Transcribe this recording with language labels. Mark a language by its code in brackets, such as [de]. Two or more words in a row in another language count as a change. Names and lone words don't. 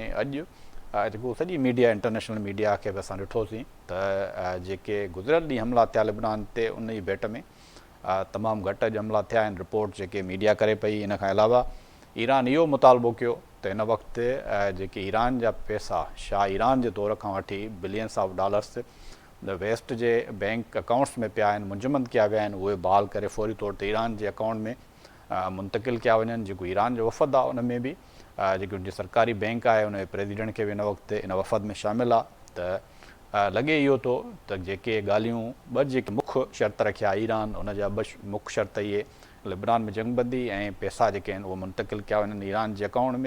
[sd] अॼु जेको सॼी मीडिया, इंटरनेशनल मीडिया खे बि असां ॾिठोसीं त जेके गुज़िरियल ॾींहुं हमला थिया लिबनान ते, उन जी भेट में तमामु घटि हमला थिया आहिनि रिपोर्ट जेके मीडिया करे पई। इन खां अलावा ईरान इहो मुतालबो कयो त हिन वक़्तु जेके ईरान जा पैसा शाह ईरान जे तौर खां वठी [en] billions of dollars [sd] वेस्ट जे [en] bank accounts [sd] में पिया आहिनि, मुंजमद कया विया आहिनि, उहे बहाल करे फौरी तौर ते ईरान जे अकाउंट में मुंतकिल कया वञनि। जेको ईरान जो वफ़द आहे उन में बि जेकी उनजी सरकारी बैंक आहे उन जे प्रेसिडेंट खे बि हिन वक़्तु इन वफ़द में शामिल आहे। त लॻे इहो थो त जेके ॻाल्हियूं ॿ जेके मुख्य शर्त रखिया ईरान, उन जा ॿ मुख्य शर्त इहे लिबनान में जंगबंदी ऐं पैसा जेके आहिनि उहे मुंतकिल कया वञनि ईरान जे अकाउंट में।